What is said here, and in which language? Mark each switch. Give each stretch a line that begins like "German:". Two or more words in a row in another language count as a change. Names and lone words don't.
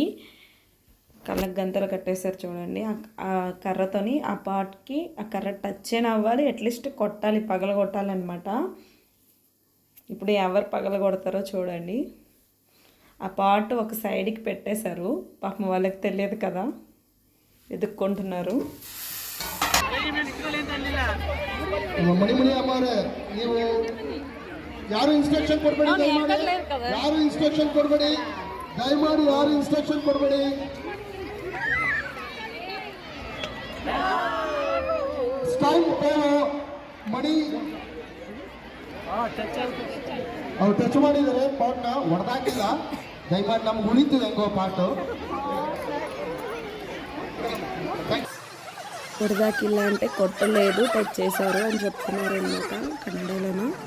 Telugu: కళ్ళకు గంతలు కట్టేసారు చూడండి, ఆ కర్రతోని ఆ పార్ట్కి ఆ కర్ర టచ్ అయినా అవ్వాలి, అట్లీస్ట్ కొట్టాలి, పగల కొట్టాలన్నమాట. ఇప్పుడు ఎవరు పగల కొడతారో చూడండి. ఆ పార్ట్ ఒక సైడ్కి పెట్టేశారు, పాపం వాళ్ళకి తెలియదు కదా, ఎదుక్కుంటున్నారు.
Kannada: ಮಣಿಮಣಿ ಅಮ್ಮಾರೆ, ನೀವು ಯಾರು ಇನ್ಸ್ಟ್ರಕ್ಷನ್ ಕೊಡಬೇಡಿ, ಯಾರು ಇನ್ಸ್ಟ್ರಕ್ಷನ್ ಕೊಡಬೇಡಿ, ದಯಮಾಡಿ ಯಾರು ಇನ್ಸ್ಟ್ರಕ್ಷನ್ ಕೊಡಬೇಡಿ. ಸ್ಟೈಲ್ ಮಣಿ ಅವ್ರು ಟಚ್ ಮಾಡಿದ್ದಾರೆ, ಪಾಟ್ನ ಹೊಡೆದಾಕಿಲ್ಲ, ದಯಮಾಡಿ ನಮ್ಗೆ ಉಳಿತಿದೆ ಹೆಂಗೋ ಪಾಟು.
Telugu: కొడదాకిల్లా అంటే కొట్టలేదు, టచ్ చేశారు అని చెప్తున్నారు అన్నమాట కన్నడలోన.